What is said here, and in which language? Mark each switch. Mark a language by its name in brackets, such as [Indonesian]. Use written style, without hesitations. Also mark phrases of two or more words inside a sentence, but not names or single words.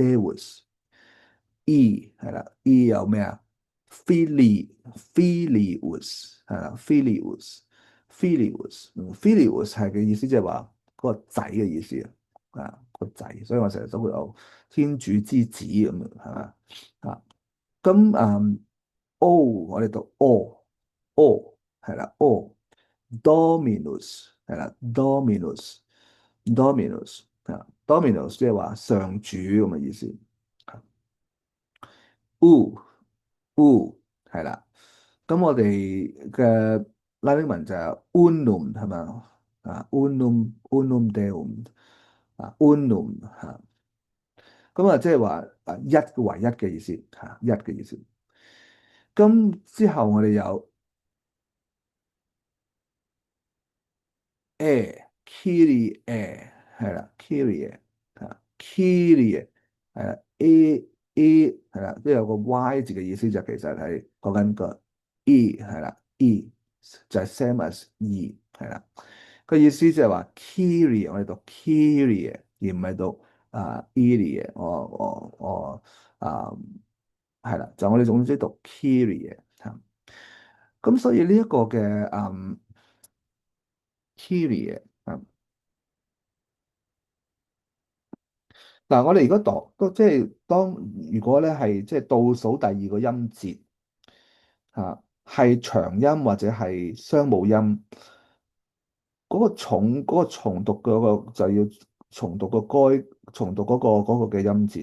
[Cantonese] ，Deus。E 係啦，E 有咩啊？Filius 係啦，Filius 係嘅意思，即係話嗰個仔嘅意思個仔，所以我成日都會有天主之子咁樣係嘛咁O 我哋讀 O 係啦，Dominus 係啦，Dominus 即係話上主咁嘅意思。U 係啦，咁我哋嘅拉丁文就係 unum 係咪 [Latin] unum Deum unum [Cantonese] 即係話一唯一嘅意思一嘅意思。咁之後我哋有 Kyrie 係啦，Kyrie 係啦，A 係啦，都有個 Y 字嘅意思，就其實係講緊個 E 係啦，E 就係 [English] same as [Cantonese] E 係啦，個意思就係話 Kyrie 我哋讀 Kyrie 而唔係讀Elie 我係啦，就我哋總之讀 Kyrie 咁所以呢一個嘅 Kyrie 嗱，我哋如果讀即係如果咧係即係倒數第二個音節係長音或者係雙母音，嗰個重讀嗰個就要重讀重讀嗰個嘅音節。